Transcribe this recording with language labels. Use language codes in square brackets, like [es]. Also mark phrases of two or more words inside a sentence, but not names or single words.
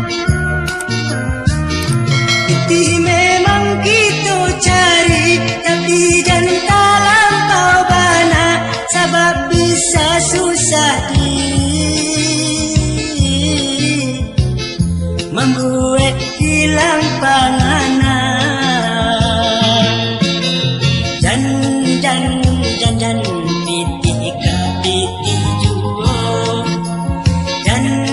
[id] Itu memang kita cari tapi jangan terlampau banyak sebab bisa susah [min] membuat hilang panganan dan piti ka piti juo dan